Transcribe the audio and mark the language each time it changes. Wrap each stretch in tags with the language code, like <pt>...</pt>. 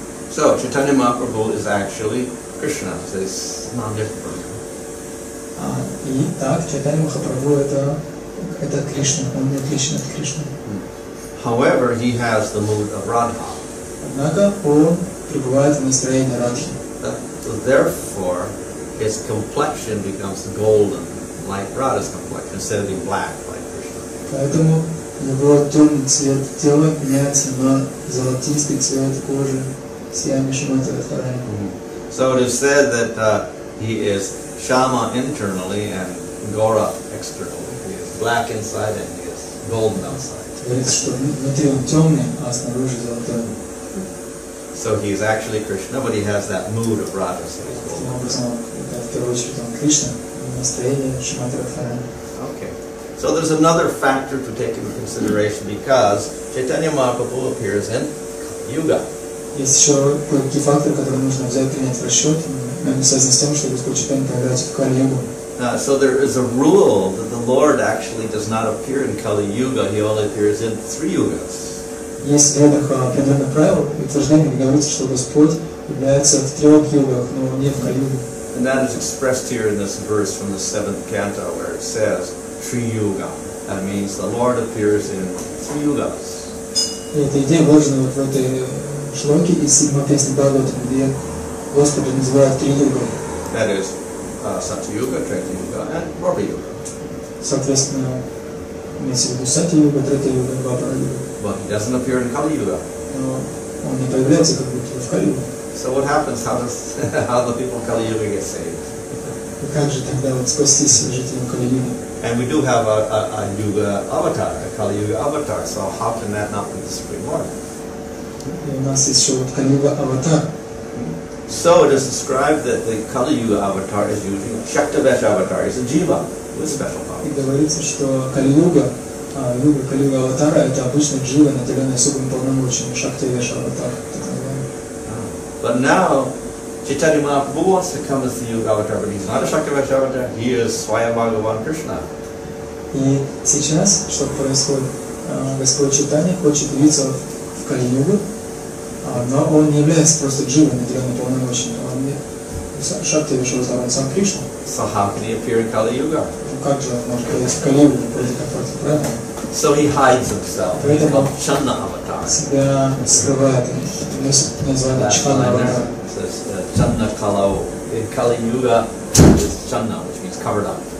<en>So Chaitanya Mahaprabhu is actually Krishna, so it's not different.</en> <ru>И так, Чайтанья Махапрабху это Кришна, он не отличен от Кришны.</ru> <en>However, he has the mood of Radha.</en> <ru>Однако он пребывает в настроении Радхи.</ru> <en>So therefore, his complexion becomes golden, like Radha's complexion, instead of being black, like Krishna.</en> <ru>Поэтому его темный цвет тела меняется на золотистый цвет кожи, сияние Шримати Радхарани.</ru> <en>So it is said that he is Shama internally and Gora externally. He is black inside and he is golden outside.</en> <ru>Говорится, что внутри он темный, а снаружи золотой.</ru> <en>So he is actually Krishna, but he has that mood of Radha, so he's golden.</en> <ru>Таким образом, в первую очередь он Кришна, настроение Шримати Радхарани.</ru> <en>Okay. So there's another factor to take into consideration because Chaitanya Mahaprabhu appears in Yuga.</en> <ru>Есть еще кое-какие факторы, которые нужно взять, принять в расчет, они связаны с тем, что Господь Чайтанья появляется в Кали-югу.</ru> <en>So there is a rule that the Lord actually does not appear in Kali Yuga, he only appears in 3 yugas.</en> <ru>Есть в ведах определенное правило, утверждение, где говорится, что Господь является в 3 югах, но не в Кали-югу.</ru> <en>And that is expressed here in this verse from the 7th canto where it says, Tri Yuga. That means the Lord appears in 3 yugas.</en> <ru>И эта идея вложена вот в этой шлоке из 7-й песни Бхагаватам, где Господа называют 3 юга.</ru> <en>That is Satya Yuga, Treta Yuga, and Dwapara Yuga.</en> <ru>Соответственно, имеется в виду Сатья-юга, Трета-юга, Двапара юга.</ru> <en>But he doesn't appear in Kali Yuga.</en> <ru>Но он не появляется как будто в Кали-югу.</ru> <en>So what happens? How the people of Kali Yuga get saved?</en> <ru>И как же тогда вот спастись жителям Кали-юга?</ru> <en>And we do have a Yuga Avatar, a Kali Yuga Avatar. So how can that not be the Supreme Lord?</en> <ru>И у нас есть еще вот Кали-юга Аватар.</ru> <en>So it is described that the Kali Yuga Avatar is using Shaktavesh Avatar, is a Jiva with special powers.</en> <ru>И говорится, что Кали-юга, Кали-юга Аватара это обычно джива, наделенный особыми полномочиями, Шактавеш Аватар, так называемый.</ru> <en>But now Chaitanya Mahaprabhu wants to come as the Yuga Avatar, but he's not a Shaktavesh Avatar, he is Swayam Bhagavan Krishna.</en> <ru>И сейчас, что происходит, Господь Чайтанья хочет явиться в Кали-югу, но он не является просто дживой, наделенным полномочиями, он не Шактавеш Аватар, он сам Кришна.</ru> <en>So how can he appear in Kali Yuga?</en> <ru>Как же он может появиться в Кали-югу, вроде как правильно?</ru> <en>So he hides himself. He's called Channa Avatar.</en> <ru>Себя скрывает, название Чхана Аватар.</ru> <en>Channa Kalau. In Kali Yuga is Channa, which means covered up.</en>